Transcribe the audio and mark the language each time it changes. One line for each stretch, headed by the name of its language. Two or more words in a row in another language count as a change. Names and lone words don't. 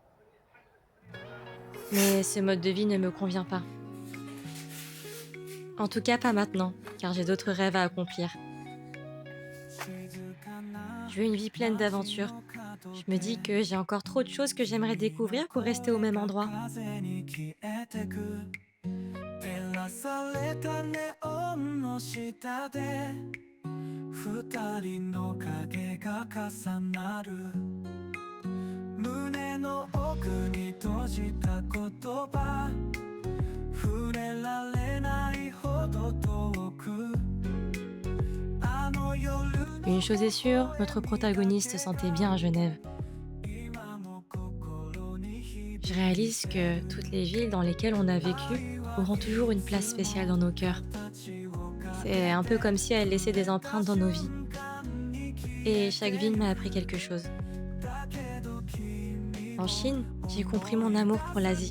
French: Mais ce mode de vie ne me convient pas. En tout cas, pas maintenant, car j'ai d'autres rêves à accomplir. Je veux une vie pleine d'aventures. Je me dis que j'ai encore trop de choses que j'aimerais découvrir pour rester au même endroit.
Japanese: 照らされたネオンの下で二人の影が重なる胸の奥に閉じた言葉触れられないほど遠くあの夜
French: Une chose est sûre, notre protagoniste se sentait bien à Genève.
Japanese: 今も心に
French: Je réalise que toutes les villes dans lesquelles on a vécu auront toujours une place spéciale dans nos cœurs. C'est un peu comme si elles laissaient des empreintes dans nos vies. Et chaque ville m'a appris quelque chose. En Chine, j'ai compris mon amour pour l'Asie.